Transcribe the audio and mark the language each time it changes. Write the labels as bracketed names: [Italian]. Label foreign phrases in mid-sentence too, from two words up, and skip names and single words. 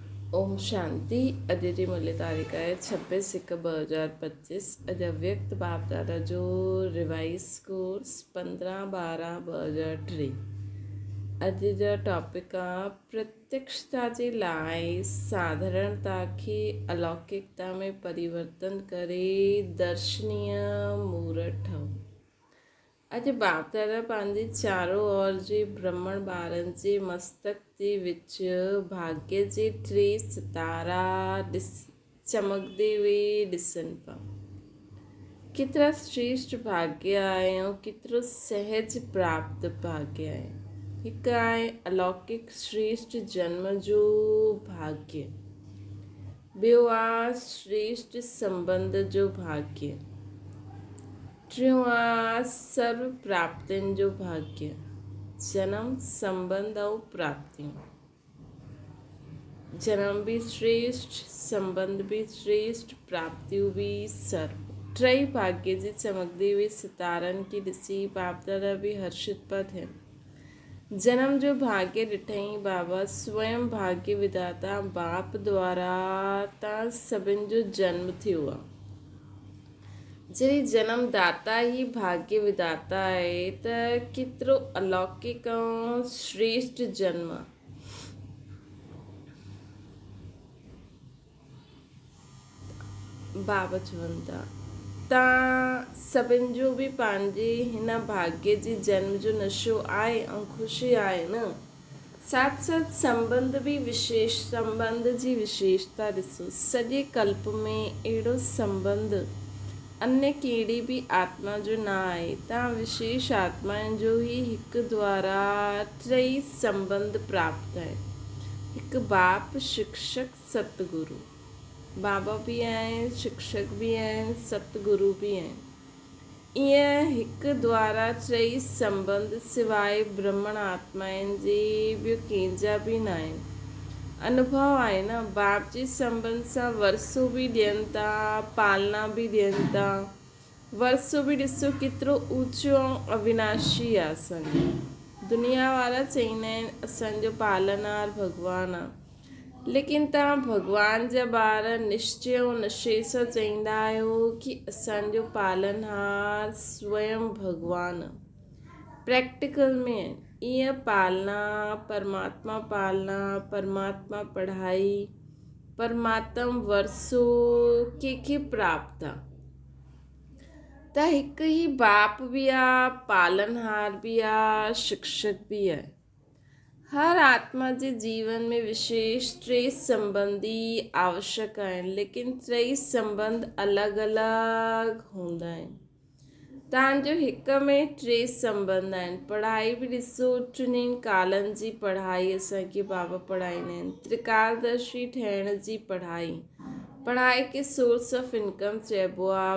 [Sindhi] ओम शांति। अॼु जी मुल्य तारीख़ आहे 26/1/2025। अॼु अव्यक्त बाप दादा जो रिवाइज़ कोर्स 15/12/2023। अॼु जो टॉपिक आहे प्रत्यक्षता जे लाइ साधारणता खे अलौकिकता में परिवर्तन करे दर्शनीय मूर्त ठहो। अॼु बाप दादा पंहिंजी चारों ओर जे भ्रमण ॿारनि जे मस्तक जे विच भाग्य जे 3 सितारा चमकंदे वे ॾिसनि पिया। केतिरा श्रेष्ठ भाग्य आहे ऐं केतिरो सहज प्राप्त भाग्य आहे। हिकु आहे अलौकिक श्रेष्ठ जन्म जो भाग्य, ॿियो आहे श्रेष्ठ संबंध जो भाग्य, टियों आहे सर्व प्राप्तियुनि जो भाग्य। जन्म, संबंध ऐं प्राप्तियूं। जन्म भी श्रेष्ठ, संबंध भी श्रेष्ठ, प्राप्तियूं भी सर्व। टई भाग्य जी चमकंदे हुए सितारनि खे ॾिसी बाप दादा भी हर्षित पिया थियनि। जन्म जो भाग्य ॾिठई बाबा स्वयं भाग्य विधाता बाप द्वारा तव्हां सभिनि जो जन्म थियो आहे। जॾहिं जन्मदाता ही भाग्य विधाता आहे त केतिरो अलौकिक ऐं श्रेष्ठ जन्म। बाबा चवनि था तव्हां सभिनि जो बि पंहिंजे हिन भाग्य जे जन्म जो नशो आहे ऐं ख़ुशी आहे न। साथ साथ संबंध भी विशेष, संबंध जी विशेषता ॾिसो। सॼे कल्प में अहिड़ो संबंध अन्य कहिड़ी भी आत्मा जो न आहे। तव्हां विशेष आत्माउनि जो ही हिकु द्वारा टई संबंध प्राप्त आहे। हिकु बाप, शिक्षक, सतगुरु। बाबा भी आहिनि, शिक्षक भी आहिनि, सतगुरु भी आहिनि। ईअं हिकु द्वारा टई संबंध सिवाइ ब्रह्मण आत्माउनि जे ॿियो कंहिंजा भी न आहिनि। अनुभव आहे न, बाप जे संबंध सां वरसो भी ॾियनि था, पालना भी ॾियनि था। वरसो भी ॾिसो केतिरो ऊचो ऐं अविनाशी आहे असांजो। दुनिया वारा चवंदा आहिनि असांजो पालनहार भॻवानु आहे, लेकिन तव्हां भॻवान जा ॿार निश्चय ऐं निश्चय सां चवंदा आहियो कि असांजो पालनहार स्वयं भॻवानु प्रैक्टिकल में आहिनि। ईअं पालना, परमात्मा पालना, परमात्मा पढ़ाई, परमात्म वरसो कंहिंखे प्राप्त आहे त हिकु ही बाप भी आहे, पालनहार भी आहे, शिक्षक भी आहे। हर आत्मा जे जीवन में विशेष टई संबंधी आवश्यक आहिनि, लेकिन टई संबंध अलॻि अलॻि हूंदा आहिनि। तव्हांजो हिक में टे संबंध आहिनि। पढ़ाई भी ॾिसो, टिनी कालनि जी पढ़ाई असांखे बाबा पढ़ाईंदा आहिनि। त्रिकालदर्शी ठहिण जी पढ़ाई, पढ़ाई खे [English] source of income [Sindhi] चइबो आहे।